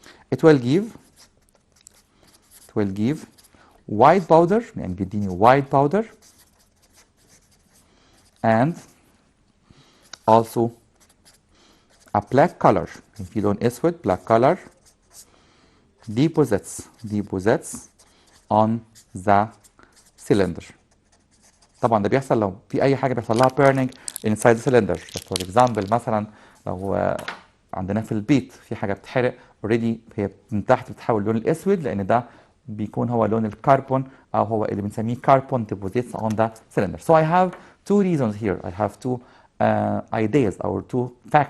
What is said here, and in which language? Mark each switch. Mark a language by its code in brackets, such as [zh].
[en] It will give white powder [ar] يعني بيديني [en] white powder and also a black color. [ar] في لون اسود [en] black color deposits on the cylinder. [ar] طبعا ده بيحصل لو في اي حاجه بيحصل لها [en] burning inside the cylinder. [ar] For example مثلا لو عندنا في البيت في حاجه بتحرق اوريدي هي من تحت بتتحول للون الاسود لان ده بيكون هو لون الكربون او هو اللي بنسميه [en] carbon deposits on the cylinder. So I have two reasons here. I have two ideas or two facts.